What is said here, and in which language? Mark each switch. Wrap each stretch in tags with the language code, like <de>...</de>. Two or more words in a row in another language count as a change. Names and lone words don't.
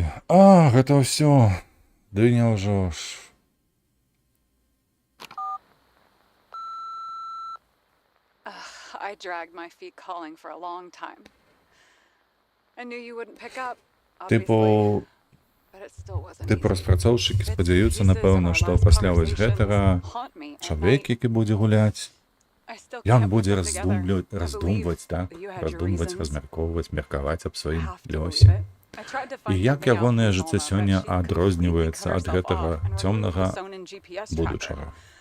<be>А, гэта ўсё. Ды няўжо ж.</be> <en>I dragged my feet calling for a long time. I knew you wouldn't pick up, Типу, but it still wasn't типу easy.</en> <be>распрацоўшчыкі спадзяюцца, напэўна, што пасля вось гэтага чалавек, які будзе гуляць, ён будзе раздумваць, так? Раздумваць, размяркоўваць, меркаваць аб сваім лёсе. І як ягонае жыццё сёння адрозніваецца ад гэтага цёмнага будучага.</be>